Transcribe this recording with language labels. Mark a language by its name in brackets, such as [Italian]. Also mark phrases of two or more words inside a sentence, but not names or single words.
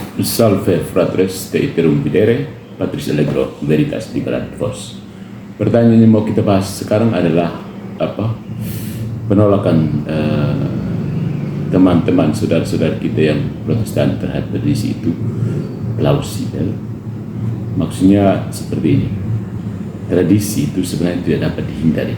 [Latin] Salve fratres te iterum videre, Patris Allegro Veritas Liberat Vos. [Indonesian] Pertanyaan yang mau kita bahas sekarang adalah penolakan teman-teman saudara-saudara kita yang Protestan terhadap tradisi itu plausibel. Maksudnya seperti ini, tradisi itu sebenarnya tidak dapat dihindari.